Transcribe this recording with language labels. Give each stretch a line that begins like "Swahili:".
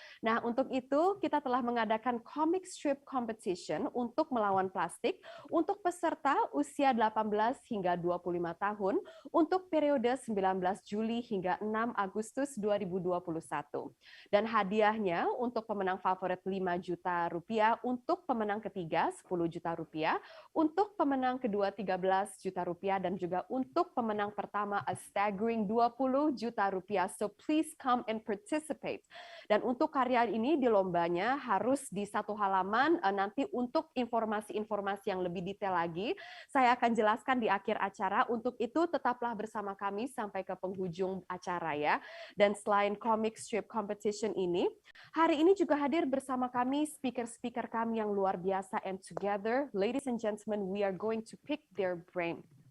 Indonesian: Nah, untuk itu kita telah mengadakan comic strip competition untuk melawan plastik untuk peserta usia 18 hingga 25 tahun untuk periode 19 Juli hingga 6 Agustus 2021. Dan hadiahnya untuk pemenang favorit 5 juta rupiah, untuk pemenang ketiga 10 juta rupiah, untuk pemenang kedua 13 juta rupiah, dan juga untuk pemenang pertama
English: a staggering
Indonesian: 20 juta rupiah.
English: So please come and participate.
Indonesian: Dan untuk karya ini di lombanya harus di satu halaman. Nanti untuk informasi-informasi yang lebih detail lagi, saya akan jelaskan di akhir acara. Untuk itu tetaplah bersama kami sampai ke penghujung acara ya. Dan selain comic strip competition ini, hari ini juga hadir bersama kami speaker-speaker kami yang luar biasa,
English: and together, ladies and gentlemen, we are going to pick their brain.